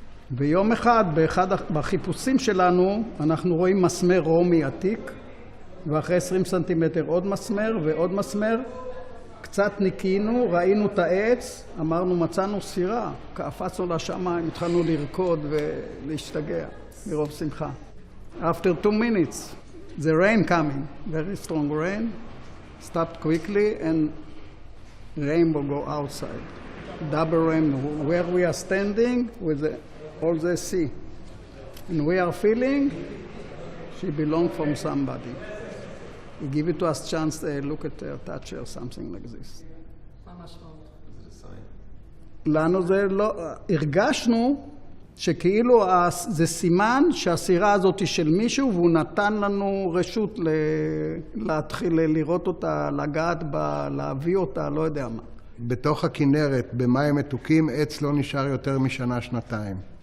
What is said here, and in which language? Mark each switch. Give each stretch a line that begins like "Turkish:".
Hebrew: ויום אחד, בחיפושים שלנו, אנחנו רואים מסמר רומי עתיק, ואחרי 20 סנטימטר עוד מסמר ועוד מסמר. קצת ניקינו, ראינו את העץ, אמרנו מצאנו סירה, קפצנו לשמיים, התחלנו לרקוד ולהשתגע מרוב שמחה.
English: After 2 minutes, the rain coming, very strong rain, stopped quickly and rainbow go outside. Double rainbow, where we are standing with all the sea. And we are feeling she belongs from somebody. He give it to us chance to look at her, touch her, something like this.
Hebrew: מה המשמעות? לנו זה לא, הרגשנו שכאילו זה סימן שהסירה הזאת היא של מישהו, והוא נתן לנו רשות להתחיל לראות אותה, לגעת בה, להביא אותה, לא יודע מה. בתוך הכנרת, במים מתוקים, עץ לא נשאר יותר משנה, שנתיים.